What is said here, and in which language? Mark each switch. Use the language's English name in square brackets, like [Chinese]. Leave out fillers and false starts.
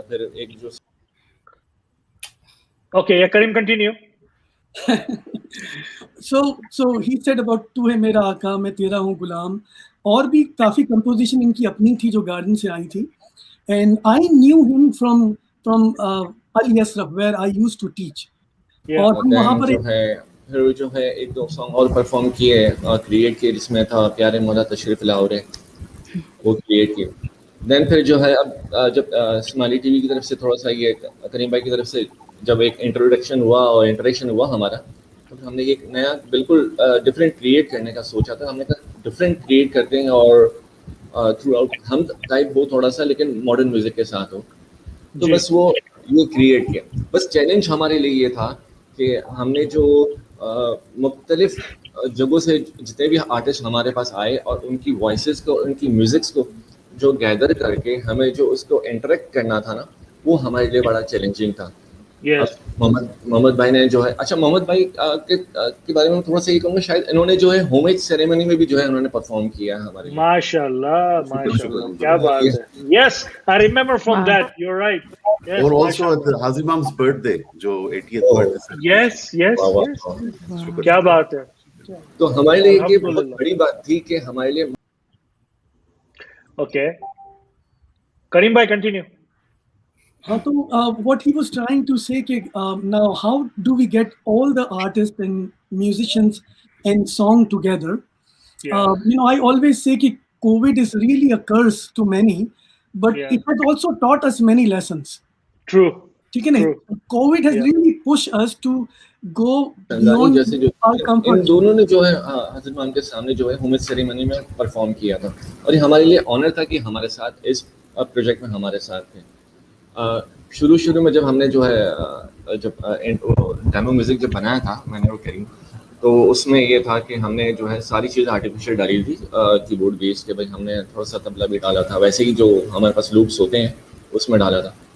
[Hindi] फिर एक जो [English] Okay, Karim, continue. So he said about [Hindi] तू है मेरा आका मैं तेरा हूँ गुलाम, और भी काफी कंपोजिशन इनकी अपनी थी जो गार्डन से आई थी. [English] And I knew him from Al Yasrab, where I used to teach. Yeah. [Hindi] और फिर वहाँ पर जो है फिर जो है एक दो सॉन्ग और परफॉर्म किए क्रिएट किए, जिसमें था प्यारे मौला तशरीफ लाओ रे, वो क्रिएट किए। देन फिर जो है अब जब स्माइली टीवी की तरफ से थोड़ा सा ये करीम भाई की तरफ से जब एक इंट्रोडक्शन हुआ और इंटरेक्शन हुआ हमारा, तो हमने एक नया बिल्कुल डिफरेंट क्रिएट करने का सोचा था। हमने कहा डिफरेंट क्रिएट करते हैं और थ्रू आउट हम टाइप हो थोड़ा सा, लेकिन मॉडर्न म्यूजिक के साथ हो, तो बस वो ये क्रिएट किया। बस चैलेंज हमारे लिए ये था कि हमने जो मुख्तलिफ जगहों से जितने भी आर्टिस्ट हमारे पास आए और उनकी वॉइसेस को, उनकी म्यूजिक्स को जो गैदर करके हमें जो उसको इंटरेक्ट करना था ना, वो हमारे लिए बड़ा चैलेंजिंग था। मोहम्मद भाई ने जो है, अच्छा मोहम्मद भाई के बारे में थोड़ा सा ये कहूँगा, शायद इन्होंने जो है होमेज सेरेमनी में भी जो है उन्होंने परफॉर्म किया है हमारे लिए। माशाल्लाह, माशाल्लाह, क्या बात है। [English] Yes, I remember from that. You're right. Yes, [Hindi] और [English] also at the Hazim Imam's birthday, जो 80th birthday. Yes, yes, yes. [Hindi] क्या बात है। तो हमारे लिए ये बहुत बड़ी बात थी कि हमारे लिए। [English] Okay, Karim bhai, continue. So what he was trying to say, now how do we get all the artists and musicians and song together? I always say that COVID is really a curse to many, but it has also taught us many lessons. True. True. COVID has really pushed us to go beyond our comfort. [Hindi] इन दोनों ने जो है हज़रत इमाम के सामने जो है होमेज सेरेमनी में परफॉर्म किया था, और ये हमारे लिए ऑनर था कि हमारे साथ इस प्रोजेक्ट में हमारे साथ थे। शुरू में जब हमने जो है जब डेमो म्यूजिक जब बनाया था मैंने वो करी, तो उसमें ये था कि हमने जो है सारी चीज़ आर्टिफिशियल डाली थी, कीबोर्ड बेस के, भाई हमने थोड़ा सा तबला भी डाला था, वैसे ही जो हमारे पास लूप्स होते हैं उसमें डाला था।